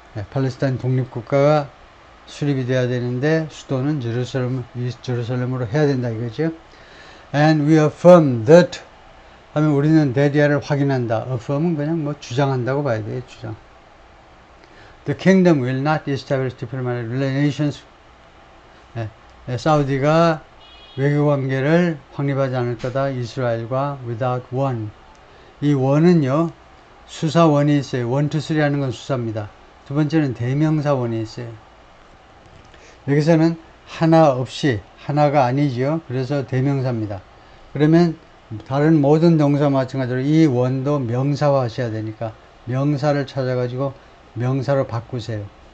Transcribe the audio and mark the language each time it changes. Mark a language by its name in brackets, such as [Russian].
[Korean] 팔레스타인 독립국가가 수립이 돼야 되는데 수도는 이스트 제루살렘으로 해야 된다 이거죠. [English] And we affirm that [Korean] 하면 우리는 대디아를 확인한다. affirm은 그냥 뭐 주장한다고 봐야 돼요. 주장. [English] The kingdom will not establish diplomatic relations. [Korean] 사우디가 외교관계를 확립하지 않을 거다. 이스라엘과 [English] without one. [Korean] 이 원은요, 수사원이 있어요. 1, 2, 3 하는 건 수사입니다. 두 번째는 대명사원이 있어요. 여기서는 하나 없이, 하나가 아니지요. 그래서 대명사입니다. 그러면 다른 모든 동사와 마찬가지로 이 원도 명사화 하셔야 되니까 명사를 찾아가지고 명사로 바꾸세요.